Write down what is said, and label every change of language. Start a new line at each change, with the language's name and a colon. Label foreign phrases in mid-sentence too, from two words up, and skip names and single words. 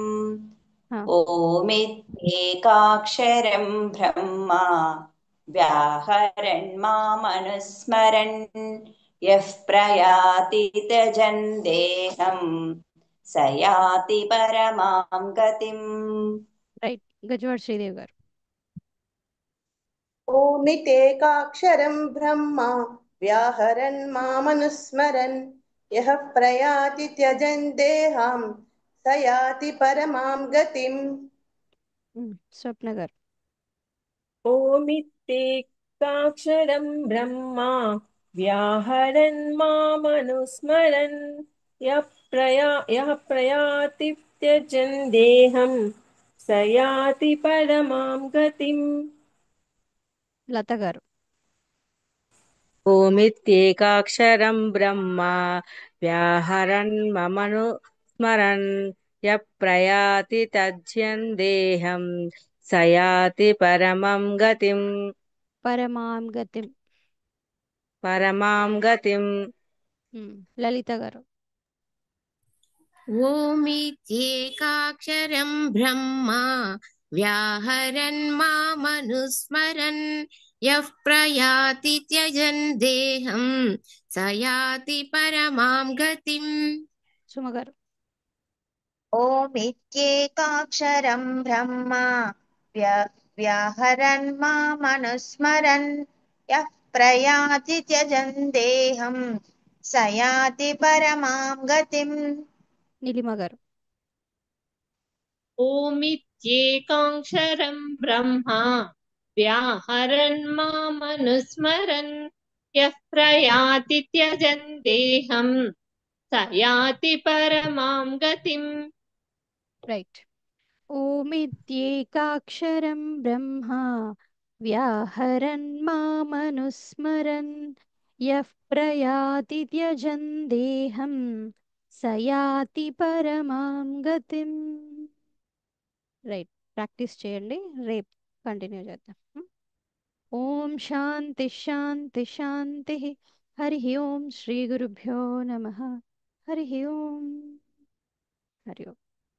Hindi: हाँ,
Sanskrit: ओमित्येकाक्षरं ब्रह्मा व्याहरन् मामनुस्मरन् यः प्रयाति त्यजन् देहं स याति परमां गतिम्
Telugu: రైట్ గజవాడ శ్రీదేవి గారు
Sanskrit: ओमितेकाक्षरं ब्रह्मा व्याहरन् मामनुस्मरन् यः प्रयाति त्यजन् देहां स याति परमां गतिम्
Telugu: స్వప్న గారు
Sanskrit: ओमित्येकाक्षरं ब्रह्मा व्याहरन् मामनुस्मरन् यः प्रयाति त्यजन् देहं स याति परमां गतिम्
Telugu: లత గారు
Sanskrit: ఓమిత్యేకాక్షరం బ్రహ్మ వ్యాహరన్ మమను స్మరన్ యః ప్రయాతి తజ్యన్ దేహం సయాతి పరమం గతిం పరమాం గతిం పరమాం గతిం
Telugu: లలిత గారు
Sanskrit: ओमित्येकाक्षरं ब्रह्मा व्याहरन् मामनुस्मरन् यः प्रयाति त्यजन् देहं स याति परमां गतिम्
Telugu: సుమ గారు
Sanskrit: ओमित्येकाक्षरं ब्रह्मा व्याहरन् मामनुस्मरन् यः प्रयाति त्यजन् देहं स याति परमां गतिम्
Telugu: నీలిమ గారు
Sanskrit: ओमित्येकाक्षरं ब्रह्मा व्याहरन् मामनुस्मरन् यः प्रयाति त्यजन् देहं स याति परमां गतिम् రైట్ ఓమిత్యేకాక్షరం బ్రహ్మా వ్యాహరన్ మామనుస్మరన్ యః ప్రయాతి త్యజన్ దేహం స యాతి పరమాం గతిం
Telugu: రైట్ ప్రాక్టీస్ చేయండి రేపు కంటిన్యూ చేద్దాం
Sanskrit: ఓం శాంతి శాంతి శాంతి హరి ఓం శ్రీ గురుభ్యో నమః హరి ఓం హరి ఓం